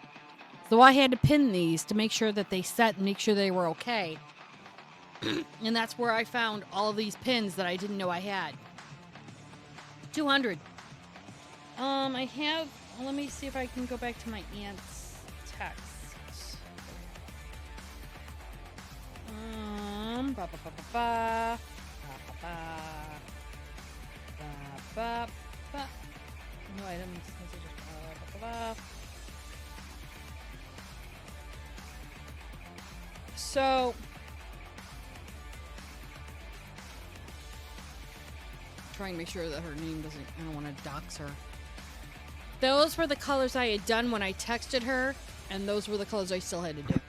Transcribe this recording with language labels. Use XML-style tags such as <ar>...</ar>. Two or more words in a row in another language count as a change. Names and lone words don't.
<en>So I had to pin these to make sure that they set and make sure they were okay. And that's where I found all of these pins that I didn't know I had. 200. I have, let me see if I can go back to my aunt's text. Ba ba ba ba ba. Ba ba ba. Ba ba. No items. Ba ba ba. So, trying to make sure that her name doesn't, I don't want to dox her. Those were the colors I had done when I texted her, and those were the colors I still had to do.</en>